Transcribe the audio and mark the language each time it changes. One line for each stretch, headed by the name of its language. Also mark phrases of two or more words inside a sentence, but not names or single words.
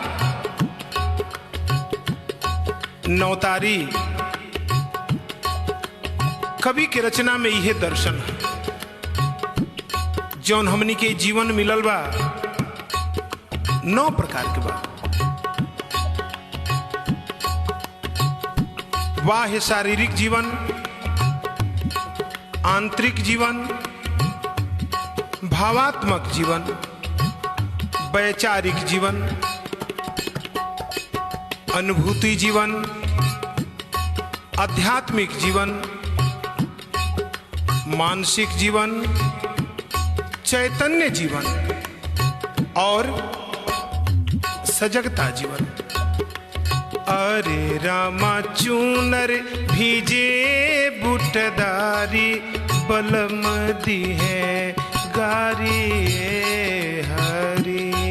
Bhojpuri: नवतारी कवि के रचना में यह दर्शन है जौन हमनी के जीवन मिलल बा 9 प्रकार के बा। बाह्य शारीरिक जीवन, आंतरिक जीवन, भावात्मक जीवन, वैचारिक जीवन, अनुभूति जीवन, आध्यात्मिक जीवन, मानसिक जीवन, चैतन्य जीवन और सजगता जीवन। अरे रामा चूनर भिजे बुटदारी बलम दी है गारी ए हरी।